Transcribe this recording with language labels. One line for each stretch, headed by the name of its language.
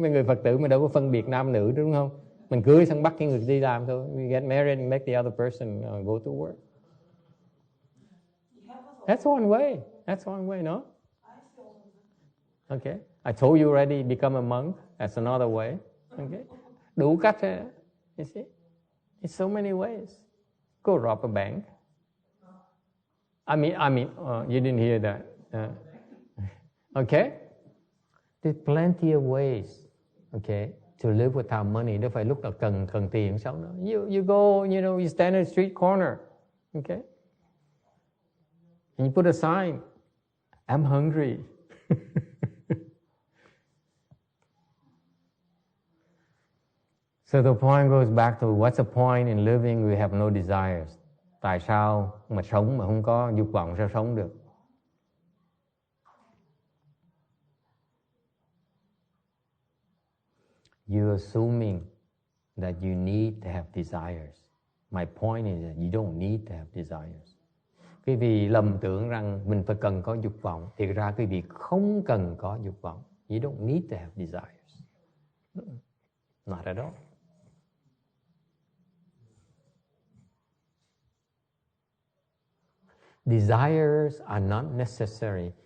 Vietnamese: Mấy người Phật tử mình đâu có phân biệt nam nữ, đúng không? Mình cưới xong bắt cái người đi làm thôi.
English: We get married and make the other person go to work. That's one way. That's one way, no? Okay. I told you already, become a monk. That's another way. Okay.
Vietnamese: Đủ cách,
English: you see? It's so many ways. Go rob a bank. I mean, you didn't hear that. Okay? There's plenty of ways, okay, to live without money.
Vietnamese: Đâu phải lúc nào cần tiền sống nữa.
English: You go, you know, you stand at a street corner, okay? And you put a sign, I'm hungry. So the point goes back to what's the point in living we have no desires?
Vietnamese: Tại sao mà sống mà không có dục vọng, sao sống được?
English: You're assuming that you need to have desires. My point is that you don't need to have desires.
Vietnamese: Quý vị lầm tưởng rằng mình phải cần có dục vọng, thì ra quý vị không cần có dục vọng.
English: You don't need to have desires. Not at all. Desires are not necessary.